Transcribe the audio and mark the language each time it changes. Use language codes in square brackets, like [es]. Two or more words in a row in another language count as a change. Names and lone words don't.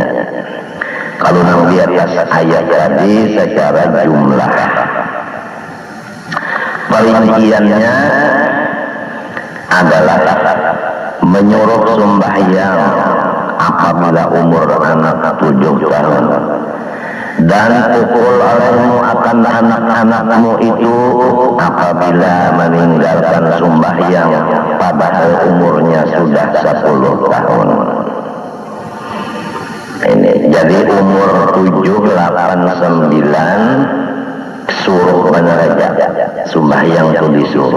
[id] Kalau nang di atas ayat tadi secara jumlah, perinciannya adalah menyuruh sembahyang apabila umur anak 7 tahun, dan pukul olehmu akan anak-anakmu itu apabila meninggalkan sembahyang padahal umurnya sudah 10 tahun. Ini jadi umur 7, 8, 9 suruh menerja sembahyang itu disuruh.